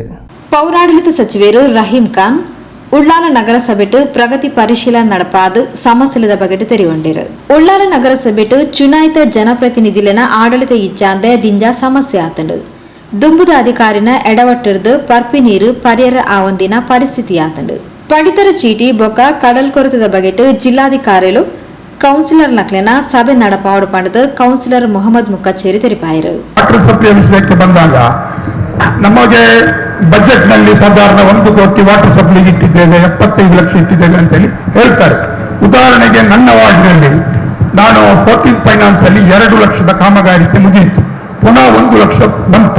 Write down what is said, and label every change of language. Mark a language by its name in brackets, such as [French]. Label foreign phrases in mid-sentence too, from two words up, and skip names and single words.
[Tulu] ಪೌರಾಡಳಿತ ಸಚಿವರು ರಹೀಂ ಖಾನ್ ಉಳ್ಳಾಲ ನಗರಸಭೆಟ್ಟು ಪ್ರಗತಿ ಪರಿಶೀಲನೆ ನಡಪಾದು ಸಮಸ್ಯೆದ ಬಗೆಟ್ ತೆರಿಗೊಂಡಿರು. ಉಳ್ಳಾಲ ನಗರಸಭೆಟ್ಟು ಚುನಾಯಿತ ಜನಪ್ರತಿನಿಧಿಲಿನ ಆಡಳಿತ ಇಚ್ಛಾಂದೆ ದಿಂಜ ಸಮಸ್ಯೆ ಆತಂಡು. ದುಂಬುದ ಅಧಿಕಾರಿನ ಎಡವಟ್ಟಿರ್ದು ಪರ್ಪಿ ನೀರು ಪರಿಯರ ಆವಂದಿನ ಪರಿಸ್ಥಿತಿ ಆತಂಡು. ಪಡಿತರ ಚೀಟಿ ಬೊಕ್ಕ ಕಡಲ್ ಕೊರತದ ಬಗೆಟ್ ಜಿಲ್ಲಾಧಿಕಾರಿಗಳು ಕೌನ್ಸಿಲರ್ ನಕ್ಲೆನ ಸಭೆ ನಡಪಾಡು ಪಡೆದು ಕೌನ್ಸಿಲರ್ ಮೊಹಮ್ಮದ್ ಮುಕ್ಕಚ್ಚೇರಿ ತೆರಿಪಾಯಿರು. [Kannada] ನಮಗೆ ಬಜೆಟ್ ನಲ್ಲಿ ಸಾಧಾರಣ 1 ಕೋಟಿ [English] water supply [Kannada] ಇಟ್ಟಿದ್ದೇವೆ, 75 ಲಕ್ಷ ಇಟ್ಟಿದ್ದೇವೆ ಅಂತೇಳಿ ಹೇಳ್ತಾರೆ. ಉದಾಹರಣೆಗೆ ನನ್ನ ವಾರ್ಡ್ನಲ್ಲಿ ನಾನು 14 ಫೈನಾನ್ಸ್ ಅಲ್ಲಿ 2 ಲಕ್ಷದ ಕಾಮಗಾರಿಕೆ ಮುಗಿಯಿತು, ಪುನಃ 1 ಲಕ್ಷ ಬಂತು.